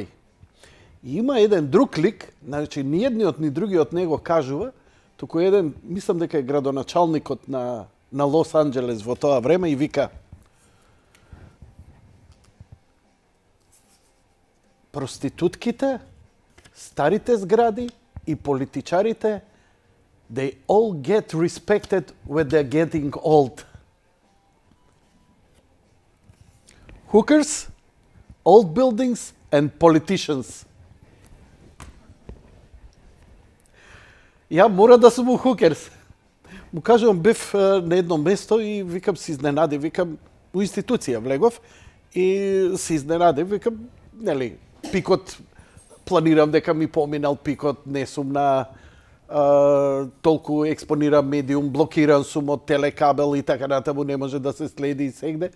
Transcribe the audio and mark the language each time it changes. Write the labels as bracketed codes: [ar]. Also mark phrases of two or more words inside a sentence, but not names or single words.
[mk] И има еден друг лик, значи ни едниот ни другиот не го кажува, туку еден, мислам дека е градоначалникот на Лос Анџелес во тоа време и вика: проститутките, старите згради и политичарите, [en] they all get respected when they're getting old. Hookers, old buildings and politicians. [mk] Ја мора да сум у Hookers. Му кажувам, бев на едно место и викам, се изненади, викам, у институција влегов и се изненади, викам, нели, пикот, планирам дека ми поминал пикот, не сум на толку експониран медиум, блокиран сум од телекабел и така натаму, не може да се следи и сегде.